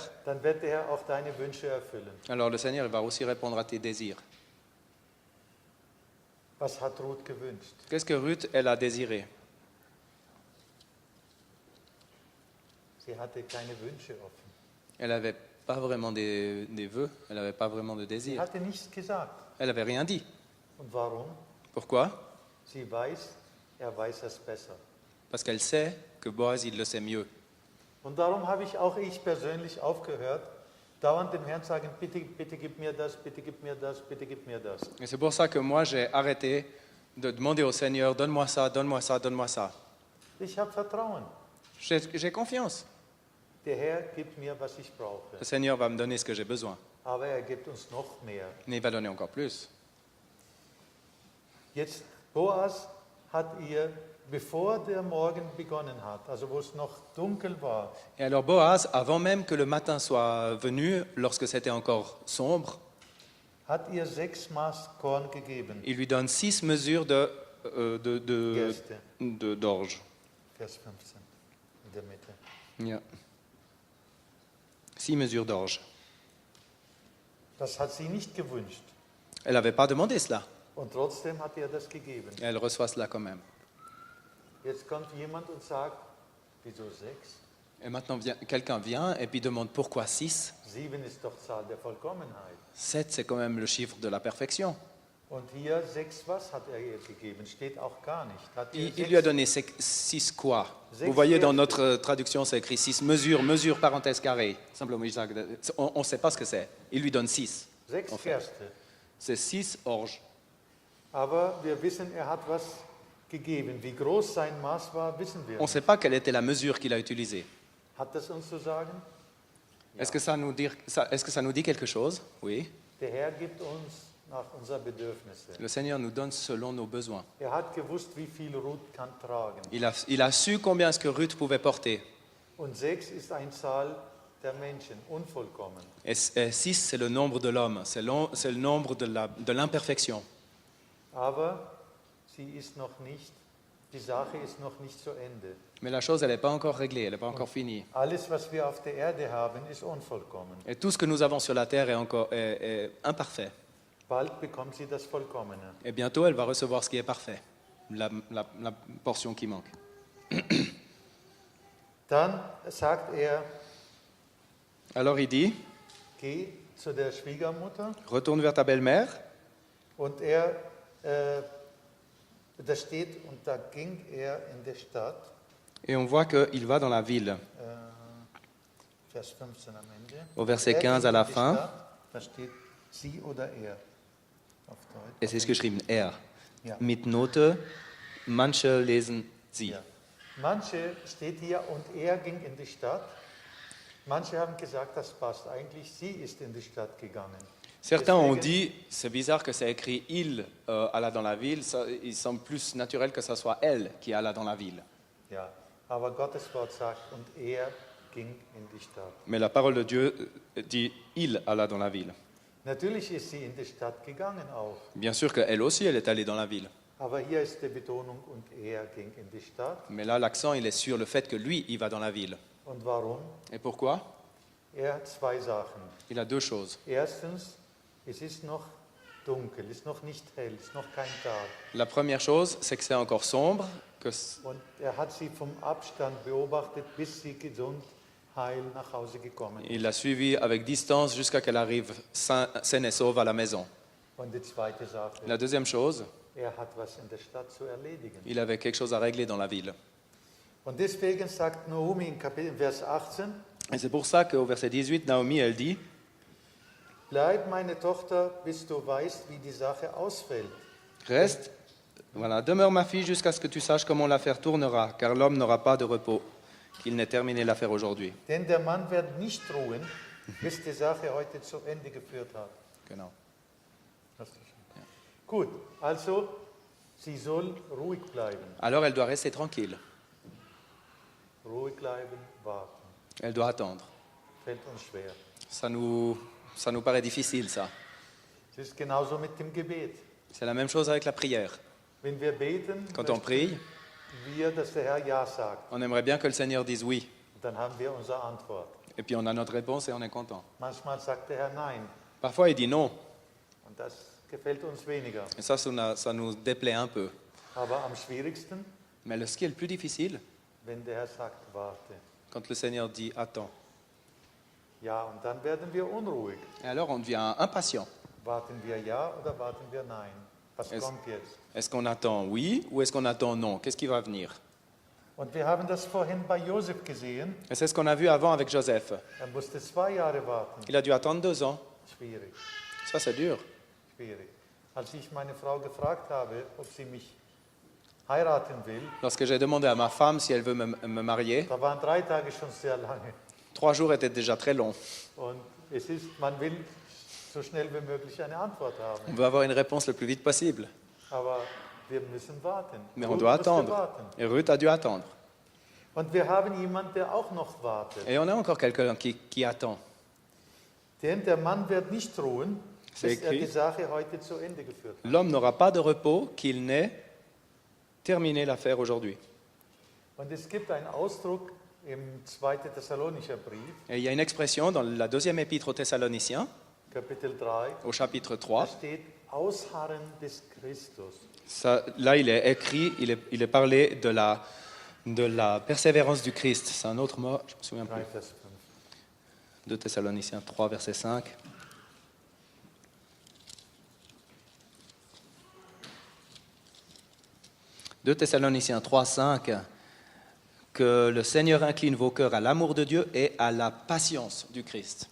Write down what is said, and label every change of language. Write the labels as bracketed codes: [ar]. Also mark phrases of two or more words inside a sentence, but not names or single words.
[de] dann wird der Herr auch deine Wünsche erfüllen. [fr] alors le Seigneur il va aussi répondre à tes désirs. [de] Was hat Ruth gewünscht? [fr] Qu'est-ce que Ruth, elle a désiré? [de] Sie hatte keine Wünsche offen. [fr] Elle n'avait pas vraiment des vœux, elle n'avait pas vraiment de [de] Sie [fr] désirs. [de] hatte nichts gesagt. [fr] Elle n'avait rien dit. [de] Und warum? [fr] Pourquoi? [de] Sie weiß, er weiß es besser. [fr] Parce qu'elle sait que Boaz, il le sait mieux. [de] Und darum habe ich persönlich aufgehört, dauernd dem Herrn sagen, bitte, bitte gib mir das, bitte gib mir das, bitte gib mir das. [fr] Et c'est pour ça que moi, j'ai arrêté de demander au Seigneur, donne-moi ça, donne-moi ça, donne-moi ça. [de] Ich habe Vertrauen. [fr] J'ai confiance. [de] Der Herr gibt mir, was ich brauche. [fr] Le Seigneur va me donner ce que j'ai besoin. [de] Aber er gibt uns noch mehr. [fr] Mais il va donner encore plus. [de] Jetzt, Boas hat ihr, bevor der Morgen begonnen hat, also wo es noch dunkel war, [fr] Et alors Boaz, avant même que le matin soit venu, lorsque c'était encore sombre, [de] hat ihr 6 Maß Korn gegeben. [fr] il lui donne 6 mesures [de] Gerste, [fr] d'orge. [de] Vers 15 in der Mitte. [fr] Yeah. 6 mesures d'orge. [de] Das hat sie nicht gewünscht. [fr] Elle n'avait pas demandé cela. [de] Und trotzdem hat er das gegeben. [fr] Et elle reçoit cela quand même. [de] Jetzt kommt jemand und sagt, wieso 6? [fr] Et maintenant, quelqu'un vient et puis demande pourquoi 6? [de] 7 ist doch Zahl der Vollkommenheit. [fr] 7, c'est quand même le chiffre de la perfection. [de] Und hier 6 was hat er ihr gegeben? Steht auch gar nicht. Hat ihr [fr] Il lui a donné 6 quoi? Vous voyez dans notre traduction, c'est écrit 6 mesures, mesure parenthèse carré. Simplement, on ne sait pas ce que c'est. Il lui donne 6. 6 en fait. [de] Gerste. [fr] C'est 6 orges. [de] Aber wir wissen, er hat was gegeben. Wie groß sein Maß war, wissen wir [fr] On ne [de] nicht. [fr] sait pas quelle était la mesure qu'il a utilisée. [de] Hat das uns zu sagen? [fr] Est-ce que ça nous dit quelque chose? Oui. [de] Der Herr gibt uns nach unseren Bedürfnissen. [fr] Le Seigneur nous donne selon nos besoins. [de] Er hat gewusst, wie viel Ruth kann tragen. [fr] Il a su combien est-ce que Ruth pouvait porter. [de] Und 6 ist eine Zahl der Menschen, unvollkommen. [fr] Et 6, c'est le nombre de l'homme, c'est le nombre de l'imperfection. [de] Aber sie ist noch nicht, die Sache ist noch nicht zu Ende. [fr] Mais la chose, elle n'est pas encore réglée, elle n'est pas encore finie. [de] Alles, was wir auf der Erde haben, ist unvollkommen. [fr] Et tout ce que nous avons sur la terre est imparfait. [de] Bald bekommt sie das Vollkommene. [fr] Et bientôt, elle va recevoir ce qui est parfait, la portion qui manque. [de] Dann sagt er, [fr] Alors il dit, [de] geh zu der Schwiegermutter. [fr] retourne vers ta belle-mère. [de] Und da steht, und da ging er in die Stadt, [fr] Et on voit qu'il va dans la ville. [de] Vers 15 am Ende. [fr] Au verset [de] Er [fr] 15 [de] ging [fr] à la [de] in die [fr] fin. [de] Stadt, da steht sie oder er. Auf Deutsch. [fr] Et c'est ce que [de] geschrieben, er. Ja. Mit Note, manche lesen sie. Ja. Manche steht hier, und er ging in die Stadt. Manche haben gesagt, das passt eigentlich, sie ist in die Stadt gegangen. [fr] Certains ont [de] Deswegen- [fr] dit, c'est bizarre que c'est écrit il alla dans la ville, il semble plus naturel que ce soit elle qui alla dans la ville. [de] Ja, aber Gottes Wort sagt, und er ging in die Stadt. [fr] Mais la parole de Dieu dit il alla dans la ville. [de] Natürlich ist sie in die Stadt gegangen auch, [fr] Bien sûr qu'elle aussi, elle est allée dans la ville. [de] aber hier ist die Betonung, und er ging in die Stadt. [fr] Mais là, l'accent, il est sur le fait que lui, il va dans la ville. [de] Und warum? [fr] Et pourquoi? [de] Er hat 2 Sachen. [fr] Il a 2 choses. [de] Erstens, es ist noch dunkel, es ist noch nicht hell, es ist noch kein Tag. [fr] La première chose, c'est que c'est encore sombre, [de] Und er hat sie vom Abstand beobachtet, bis sie gesund, heil nach Hause gekommen ist. [fr] il l'a suivi avec distance jusqu'à qu'elle arrive saine et sauve à la maison. [de] Und die zweite Sache, [fr] La deuxième chose, [de] er hat was in der Stadt zu erledigen. [fr] il avait quelque chose à régler dans la ville. [de] Und deswegen sagt Naomi in Vers 18, [fr] Et c'est pour ça qu'au verset 18, Naomi, elle dit, [de] bleib meine Tochter, bis du weißt, wie die Sache ausfällt. [fr] reste, Voilà, demeure ma fille jusqu'à ce que tu saches comment l'affaire tournera, car l'homme n'aura pas de repos, qu'il n'ait terminé l'affaire aujourd'hui. [de] Denn der Mann wird nicht ruhen, bis die Sache heute zu Ende geführt hat. Genau. Hast du schon? Gut, also sie soll ruhig bleiben. [fr] Alors elle doit rester tranquille, [de] Ruhig bleiben, warten. [fr] elle doit attendre. [de] Fällt uns schwer. [fr] Ça nous paraît difficile, ça. [de] Es ist genauso mit dem Gebet. [fr] C'est la même chose avec la prière. [de] Wenn wir beten, [fr] Quand on prie, [de] wir, dass der Herr Ja sagt. [fr] on aimerait bien que le Seigneur dise oui, [de] Und dann haben wir unsere Antwort. [fr] et puis on a notre réponse et on est content. [de] Manchmal sagt der Herr Nein. [fr] Parfois il dit non, [de] Und das gefällt uns weniger. [fr] et ça nous déplaît un peu. [de] Aber am schwierigsten, [fr] Mais ce qui est le plus difficile, [de] wenn der Herr sagt, warte. [fr] quand le Seigneur dit attends. [de] Ja, und dann werden wir unruhig. [fr] Et alors on devient impatient. [de] Warten wir Ja oder warten wir Nein? Was [fr] Es- [de] kommt jetzt? [fr] Est-ce qu'on attend oui ou est-ce qu'on attend non? Qu'est-ce qui va venir? [de] Und wir haben das vorhin bei Josef gesehen. [fr] Et c'est ce qu'on a vu avant avec Joseph. [de] Musste 2 Jahre warten. [fr] Il a dû attendre 2 ans. [de] Schwierig, [fr] Ça, c'est dur. [de] schwierig. Als ich meine Frau gefragt habe, ob sie mich heiraten will, [fr] Lorsque j'ai demandé à ma femme si elle veut me marier, [de] da waren 3 Tage schon sehr lange. [fr] 3 jours étaient déjà très longs. [de] Und es ist, man will so schnell wie möglich eine Antwort [fr] On [de] haben. [fr] veut avoir une réponse le plus vite possible. [de] Aber wir müssen warten. [fr] Mais on [de] Ruth [fr] doit [de] musste [fr] attendre. [de] warten. [fr] Et Ruth a dû attendre. [de] Und wir haben jemanden, der auch noch wartet. [fr] Et on a encore quelqu'un qui attend. [de] Denn der Mann wird nicht ruhen, [fr] C'est [de] bis er [fr] écrit. [de] die Sache heute zu Ende geführt hat. [fr] L'homme n'aura pas de repos qu'il n'ait terminé l'affaire aujourd'hui. [de] Und es gibt einen Ausdruck im 2. Thessalonicher Brief, [fr] Et il y a une expression dans la deuxième épître aux Thessaloniciens, [de] Kapitel 3, [fr] au chapitre [de] da [fr] 3. [de] steht Ausharren des Christus. [fr] Là, il est écrit, il est parlé de la persévérance du Christ. C'est un autre mot, je me souviens 3, plus. [de] Vers 5. [fr] 2 Thessaloniciens 3, verset 5. De Thessaloniciens 3, 5, que le Seigneur incline vos cœurs à l'amour de Dieu et à la patience du Christ.